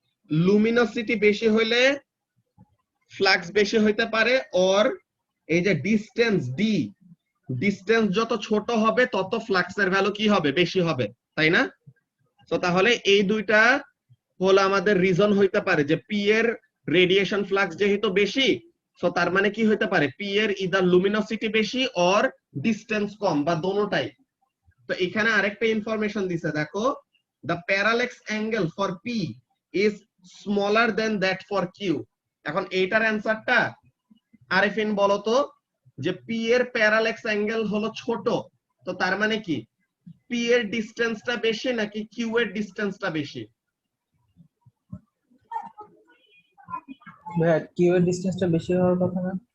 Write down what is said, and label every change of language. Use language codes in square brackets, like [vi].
[bn] Luminosity বেশি হইলে flux বেশি হইতে পারে, অর এই যে ডিসটেন্স ডি, ডিসটেন্স যত ছোট হবে তত ফ্লাক্সের ভ্যালু কি হবে, বেশি হবে, তাই না? তো তাহলে এই দুইটা হলো আমাদের রিজন হইতে পারে যে P এর রেডিয়েশন ফ্লাক্স যেহেতু বেশি, সো তার মানে কি হইতে পারে, P এর ইদার লুমিনোসিটি বেশি অর ডিসটেন্স কম, বা দোনোটাই। তো এখানে আরেকটা ইনফরমেশন দিছে দেখো, [en] the parallax angle for P is smaller than that for Q। [bn] এখন এইটার অ্যানসারটা আরিফিন বলো তো, যে P এর প্যারাল্যাক্স অ্যাঙ্গেল হলো ছোট, তো তার মানে কি P এর ডিসটেন্সটা বেশি নাকি Q এর ডিসটেন্সটা বেশি? ভাইয়া Q এর ডিসটেন্সটা বেশি হওয়ার কথা না?